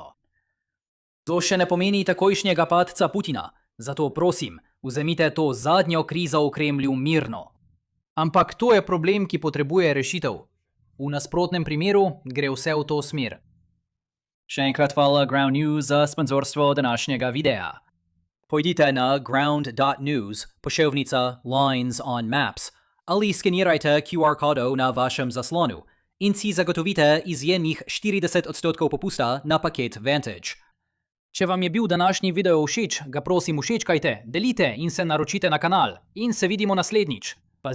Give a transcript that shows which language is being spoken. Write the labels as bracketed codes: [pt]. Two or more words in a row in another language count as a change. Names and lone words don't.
[sl] To še ne pomeni takojšnjega padca Putina, zato prosim, vzemite to zadnjo krizo v Kremlju mirno. Ampak to je problem, ki potrebuje rešitev. V nasprotnem primeru gre vse v to smer. Še enkrat hvala Ground News za sponzorstvo današnjega videa. Pojdite na ground.news, poševnica Lines on Maps, ali skenirajte QR kodov na vašem zaslonu in si zagotovite izjemnih 40% popusta na paket Vantage. Če vam je bil današnji video všeč, ga prosim všečkajte, delite in se naročite na kanal. In se vidimo naslednjič.